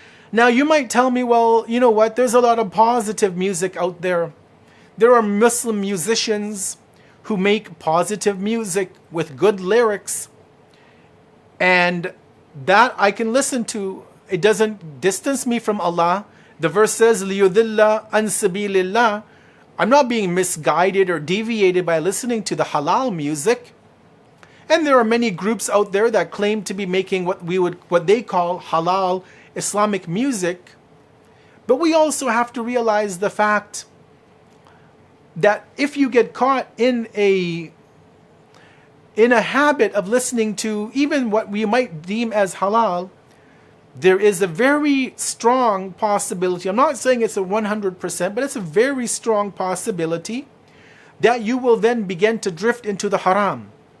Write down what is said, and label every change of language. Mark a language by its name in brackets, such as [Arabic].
[English] Now you might tell me, well, you know what, there's a lot of positive music out there. There are Muslim musicians who make positive music with good lyrics, and that I can listen to. It doesn't distance me from Allah. [Arabic] The verse says, لِيُذِلَّ عَنْ سَبِيلِ اللَّهِ. [English] I'm not being misguided or deviated by listening to the halal music. And there are many groups out there that claim to be making what they call halal Islamic music. But we also have to realize the fact that if you get caught in a habit of listening to even what we might deem as halal, there is a very strong possibility, I'm not saying it's a 100%, but it's a very strong possibility that you will then begin to drift into the haram.